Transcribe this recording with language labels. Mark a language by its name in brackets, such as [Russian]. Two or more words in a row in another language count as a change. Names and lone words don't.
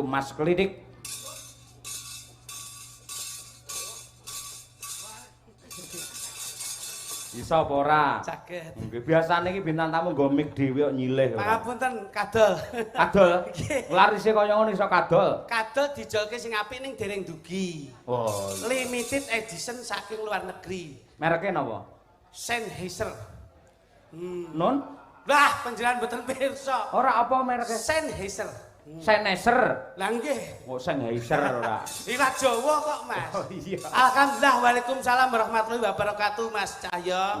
[Javanese] Mas Klidik. Iso apa ora? Saged. Nggih, biasane iki bintang tamu nggo mik dhewe kok nyilih. Pangapunten kadol. Kadol. Larise kaya ngono iso kadol. Kadol dijolke sing apik ning dereng dugi. Oh. [English] Limited edition [Javanese] saking luar negeri. Mereke napa? Sennheiser. Non? Lah panjenengan mboten pirsa. Ora apa mereke? Sennheiser. Sennheiser. Lah nggih. Kok Sennheiser ora? Ilat Jawa kok Mas. Oh iya. [Arabic] الحمد لله وعليكم السلام ورحمة الله وبركاته Mas Cahyo.